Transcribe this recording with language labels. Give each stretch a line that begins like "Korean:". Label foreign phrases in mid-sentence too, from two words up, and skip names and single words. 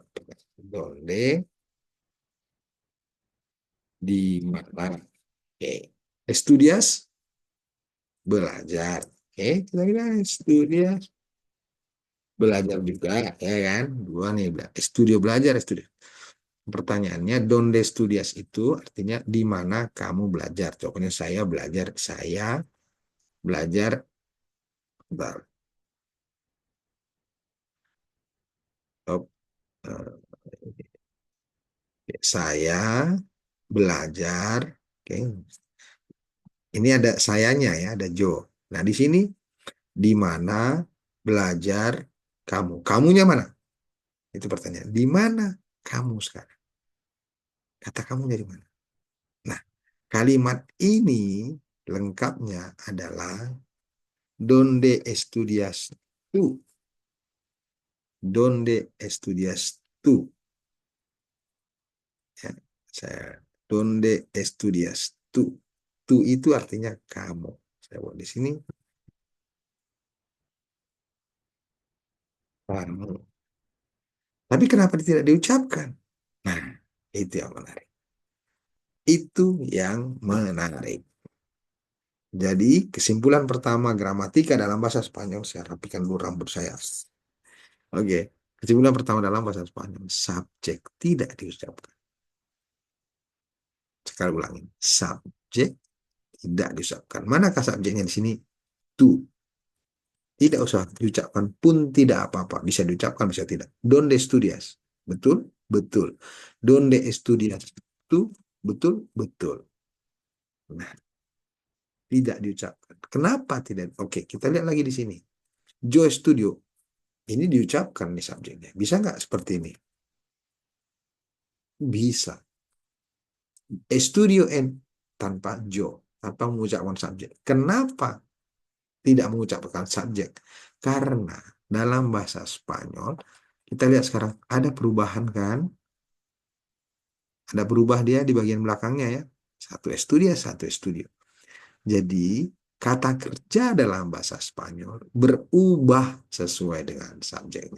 Indonesian: Donde, di mana? Oke. Estudias, belajar. Oke, kita bilang estudias, belajar juga, ya kan? Dua nih, studio belajar, studio. Pertanyaannya,
Spanish: donde estudias
Indonesian: itu artinya di mana kamu belajar. Contohnya saya belajar, bentar, oh, saya belajar, oke. Ini ada sayanya ya, ada Jo. Nah, di sini di mana belajar kamu? Kamunya mana? Itu pertanyaan. Di mana kamu sekarang? Kata kamu dari mana? Nah, kalimat ini lengkapnya adalah
Spanish: donde estudias tú? Donde estudias tú?
Indonesian: Ya, saya
Spanish: donde estudias tú?
Indonesian: Tú itu artinya kamu. Saya buat di sini kamu. Tapi kenapa tidak diucapkan? Nah, itu yang menarik. Itu yang menarik. Jadi, kesimpulan pertama gramatika dalam bahasa Spanyol, saya rapikan dulu rambut saya. Oke, kesimpulan pertama dalam bahasa Spanyol, subjek tidak diucapkan. Sekali ulangi, subjek tidak diucapkan. Manakah subjeknya di sini? Tu. Tidak usah diucapkan pun tidak apa-apa. Bisa diucapkan, bisa tidak.
Spanish: Donde estudias?
Indonesian: Betul? Betul.
Spanish: Donde estudias? Tu?
Indonesian: Betul? Betul. Nah, tidak diucapkan. Kenapa tidak? Oke, kita lihat lagi di sini.
Spanish: Yo estudio.
Indonesian: Ini diucapkan nih subjeknya. Bisa nggak seperti ini? Bisa.
Spanish: Estudio en
Indonesian: tanpa yo, tanpa mengucapkan subjek. Kenapa tidak mengucapkan subjek? Karena dalam bahasa Spanyol, kita lihat sekarang ada perubahan kan? Ada berubah dia di bagian belakangnya ya. Satu estudia, satu estudio. Jadi, kata kerja dalam bahasa Spanyol berubah sesuai dengan subjeknya.